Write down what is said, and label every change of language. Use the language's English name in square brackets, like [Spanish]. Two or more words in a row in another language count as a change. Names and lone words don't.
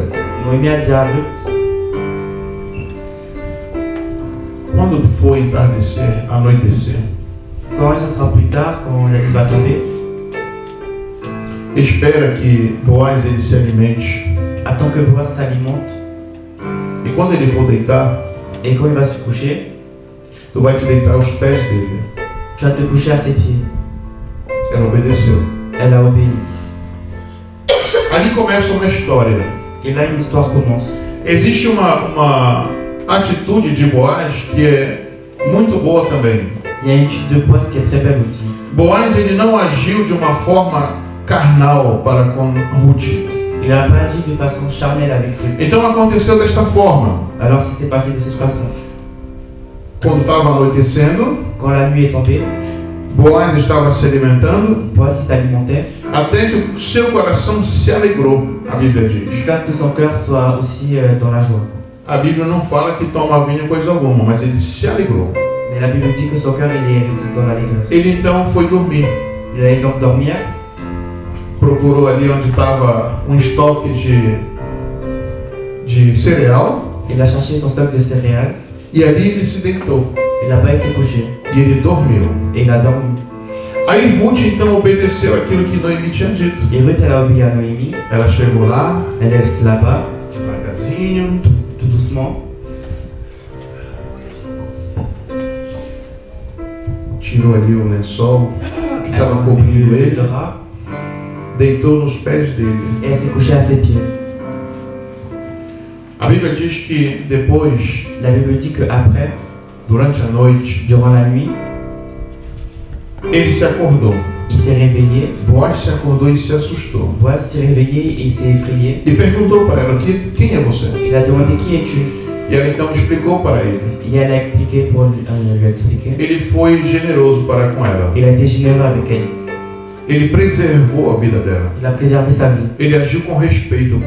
[French] Noémie a dit à Ruth, [Portuguese] quando for entardecer, anoitecer, [French] quand ce sera plus tard, quand la nuit va tomber, [Portuguese] espera que Boaz ele se alimente. [French] attends que Boaz s'alimente, [Portuguese] E quando ele for deitar, [French] et quand il va se coucher, [Portuguese] tu vai te deitar aos pés dele. [French] tu vas te coucher à ses pieds. [Portuguese] Ela obedeceu. [French] Elle a obéi. [Portuguese] Ali começa uma história. [French] Et là, une histoire commence. [Portuguese] Existe uma atitude de Boaz que é muito boa também. [French] Il y a une étude de Boaz qui est très belle aussi. [Portuguese] Boaz, ele não agiu de uma forma carnal para com Ruth. [French] Il n'a pas agi de façon charnelle avec lui. [Portuguese] Então aconteceu desta forma. [French] Alors, ça s'est passé de cette façon. [Portuguese] Quando estava anoitecendo, [French] Quand la nuit est tombée, [Portuguese] Boaz estava se alimentando, [French] Boaz s'alimentait [Portuguese] até que o seu coração se alegrou, a Bíblia diz. [French] jusqu'à ce que son cœur soit aussi dans la joie. [Portuguese] A Bíblia não fala que toma vinho coisa alguma, mas ele se alegrou. [French] Mais la Bible dit que son cœur il est resté dans l'allégresse. [Portuguese] Ele então foi dormir. [French] Il allait donc dormir. [Portuguese] Procurou ali onde estava um estoque de cereal. [French] Il a cherché son stock de céréales. [Portuguese] E ali ele se deitou. [French] Et là-bas, il s'est couché. [Portuguese] E ele dormiu. [French] Et il a dormi. [Portuguese] Aí Ruth então obedeceu aquilo que Noemi tinha dito. [French] Et Ruth, elle a obéi à Noémie. [Portuguese] Ela chegou lá, [French] Elle est restée là-bas, [Portuguese] devagarzinho, [French] tout doucement. [Portuguese] tirou ali o lençol que [French] Elle [Portuguese] estava a cobrindo [French] le [Portuguese] ele, [French] drap. [Portuguese] deitou nos pés dele. [French] Et elle s'est couchée à ses pieds. [Portuguese] A Bíblia diz que depois, [French] La Bible dit qu'après, [Portuguese] durante a noite, [French] durant la nuit, [Portuguese] ele se acordou. [French] il s'est réveillé. [Portuguese] Boaz se acordou e se assustou. [French] Boaz s'est réveillé et il s'est effrayé. [Portuguese] E perguntou para ela, quem é você? [French] Il a demandé qui es-tu. [Portuguese] E ela então explicou para ele. [French] Et elle a expliqué pour lui expliquer. [Portuguese] Ele foi generoso para com ela. [French] Il a été généreux avec elle. [Portuguese] Ele preservou a vida dela. [French] Il a préservé sa vie. [Portuguese] Ele agiu com respeito com